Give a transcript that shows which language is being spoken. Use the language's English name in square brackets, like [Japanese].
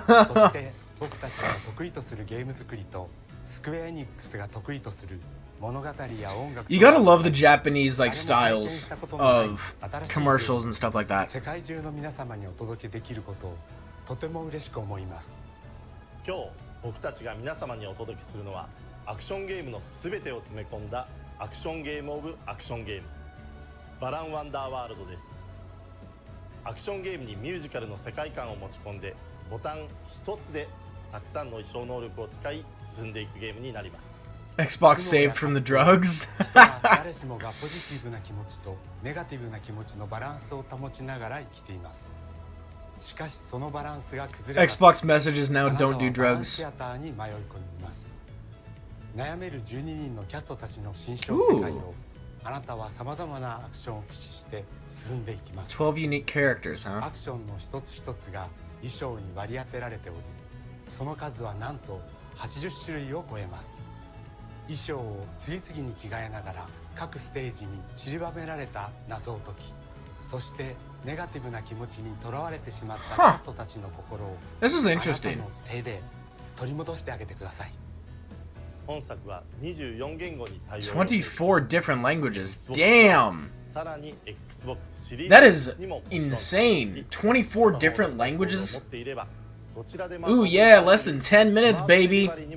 [Japanese] そして僕たちが得意とするゲーム作りとスクエアエニックスが得意とする物語や音楽 [English] You gotta love the Japanese like styles of commercials and stuff like that. [Japanese] 世界中の皆様にお届けできることをとても嬉しく思います。今日僕たちが皆様にお届けするのはアクションゲームのすべてを詰め込んだアクションゲームオブアクションゲームバランワンダーワールドです。アクションゲームにミュージカルの世界観を持ち込んでボタン一つでたくさんの衣装能力を使い進んでいくゲームになります。 [English] Xbox saved from the drugs. [Japanese] 誰しもがポジティブな気持ちとネガティブな気持ちのバランスを保ちながら生きています。しかしそのバランスが崩れ [English] Xbox messages now don't do drugs. [Japanese] シアターに迷い込みます。悩める12人のキャストたちの新象世界をあなたは様々なアクションを駆使して進んでいきます。 [English] 12 unique characters, huh? [Japanese] アクションの一つ一つが衣装に割り当てられており、その数はなんと80種類を超えます。衣装を次々に着替えながら各ステージに散りばめられた謎を解き、そしてネガティブな気持ちにとらわれてしまったキャストたちの心をあなたの手で取り戻してあげてください。本作は24言語に対応。 [English] 24 different languages. Damn. [Japanese] さらに Xbox シリーズ [English] That is insane. 24 different languages. Ooh yeah, less than 10 minutes, baby.